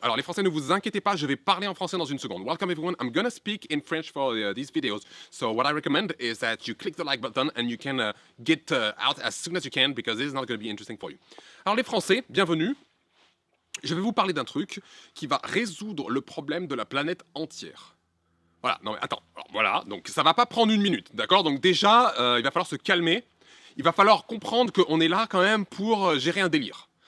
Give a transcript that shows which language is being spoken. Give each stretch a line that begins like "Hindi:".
French: Alors les Français, ne vous inquiétez pas, je vais parler en français dans une seconde.
English: Welcome everyone, I'm gonna speak in French for these videos. So what I recommend is that you click the like button and you can get out as soon as you can because this is not gonna be interesting for you.
French: Alors les Français, bienvenue. Je vais vous parler d'un truc qui va résoudre le problème de la planète entière. Voilà, non mais attends, alors, voilà, donc ça va pas prendre une minute, d'accord? Donc déjà, il va falloir se calmer, il va falloir comprendre qu'on est là quand même pour gérer un délire.